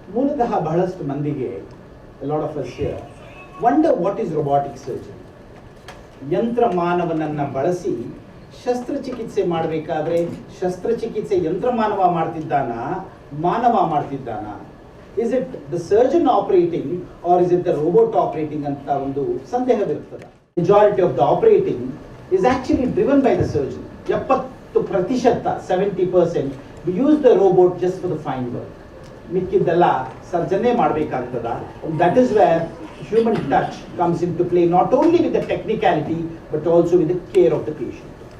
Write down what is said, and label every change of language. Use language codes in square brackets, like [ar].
[kn] ಮೂಲತಃ ಬಹಳಷ್ಟು ಮಂದಿಗೆ, [en] a lot of us here, wonder what is robotic surgery. [kn] ಯಂತ್ರ ಮಾನವನನ್ನ ಬಳಸಿ ಶಸ್ತ್ರಚಿಕಿತ್ಸೆ ಮಾಡಬೇಕಾದ್ರೆ ಶಸ್ತ್ರಚಿಕಿತ್ಸೆ ಯಂತ್ರ ಮಾಡ್ತಿದ್ದಾನ, ಮಾನವ ಮಾಡ್ತಿದ್ದಾನ? [en] Is it the surgeon operating or is it the robot operating [kn] ಅಂತ ಒಂದು ಸಂದೇಹವಿರುತ್ತದೆ. [en] Majority of the operating is actually driven by the surgeon. 70%, 70% we use the robot just for the fine work. [kn] ಮಿಕ್ಕಿದ್ದೆಲ್ಲ ಸರ್ಜನ್ನೇ ಮಾಡಬೇಕಾಗ್ತದ. [en] That is where human touch comes into play, not only with the technicality but also with the care of the patient.